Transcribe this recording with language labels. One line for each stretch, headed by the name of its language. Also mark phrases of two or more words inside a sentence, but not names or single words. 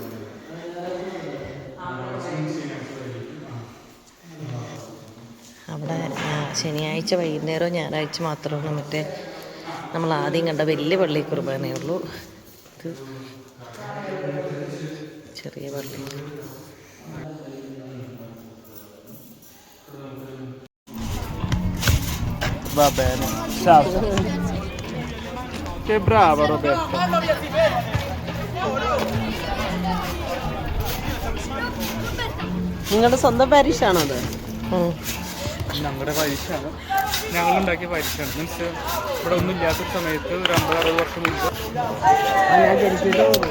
Malayalam: അവിടെ ശനിയാഴ്ച വൈകുന്നേരവും ഞായറാഴ്ച മാത്രമാണ് മറ്റേ നമ്മൾ ആദ്യം കണ്ട വലിയ പള്ളി കുർബാനയുള്ളൂ. ഇത് ചെറിയ പള്ളി.
Italian: Va bene, ciao. Che brava Roberta.
Malayalam: നിങ്ങളുടെ സ്വന്തം പാരിഷാണോ അത്? ഞങ്ങളുടെ പരീക്ഷയാണ്. ഞങ്ങളുണ്ടാക്കിയ പരീക്ഷയാണ്. മീൻസ് ഇവിടെ ഒന്നും ഇല്ലാത്ത സമയത്ത് ഒരു 50-60 വർഷം മുമ്പ് ഞാൻ ജനിച്ചിട്ട്